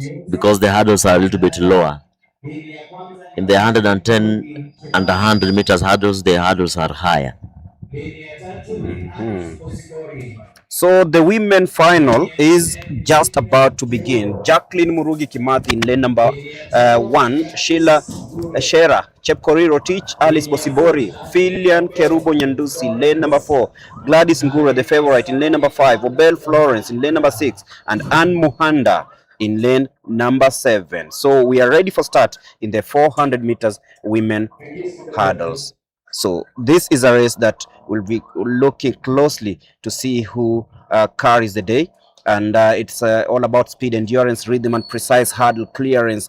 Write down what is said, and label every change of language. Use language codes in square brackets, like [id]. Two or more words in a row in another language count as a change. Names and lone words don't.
[en] Because the hurdles are a little bit lower. In the 110 and 100 meters hurdles, the hurdles are higher. So the women final is just about to begin. Jacqueline Murugi Kimathi in lane number 1, Sheila Shera, Chepkoriro Teach, Alice Bosibori, Filian Kerubo Nyandusi, lane number 4, Gladys Ngura, the favorite, in lane number 5, Obel Florence in lane number 6, and Anne Muhanda in lane number 7. So we are ready for start in the 400 meters women hurdles. So this is a race that will be looking closely to see who carries the day, and it's all about speed, endurance, rhythm, and precise hurdle clearance.